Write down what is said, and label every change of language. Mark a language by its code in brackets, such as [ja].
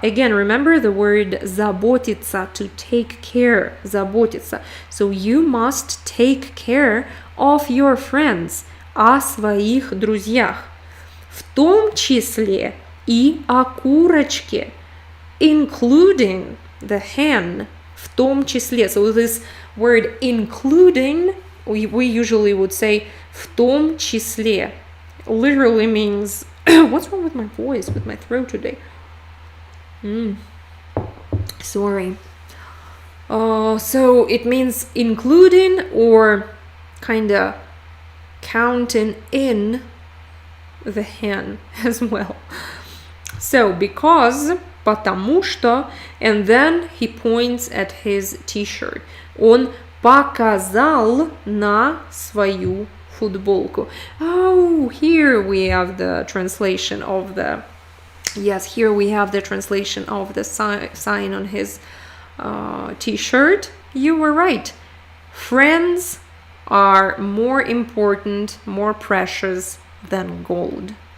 [en] Again, remember the word заботиться, to take care, заботиться. So you must take care of your friends, [ru] о своих друзьях. В том числе и о курочке, [en] including the hen, [ru] в том числе. [en] So this word including we usually would say [ru] в том числе. [en] Literally means what's wrong with my voice, with my throat today? Sorry. So it means including or kind of counting in the hen as well. So because, [ru] потому что, [en] and then he points at his t-shirt. [ru] Он показал на свою футболку. [en] Oh, here we have the translation of the, yes, here we have the translation of the sign on his t-shirt. You were right. Friends are more important, more precious than gold.